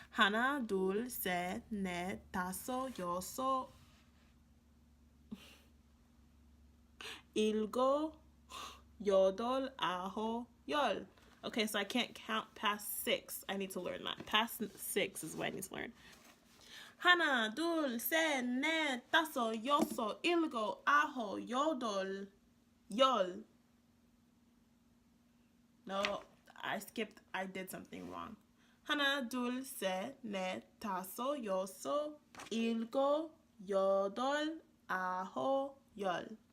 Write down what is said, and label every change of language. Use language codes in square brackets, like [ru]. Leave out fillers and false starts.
[ko] 하나, 둘, 셋, 넷, 다섯, 여섯, 일곱, 여덟, 아홉, 열. [en] Okay, so I can't count past 6. I need to learn that. Past 6 is what I need to learn. [ko] 하나, 둘, 셋, 넷, 다섯, 여섯, 일곱, 아홉, 여덟, 열. [en] No, I did something wrong. [ko] 하나, 둘, 셋, 넷, 다섯, 여섯, 일곱, 여덟, 아홉, 열.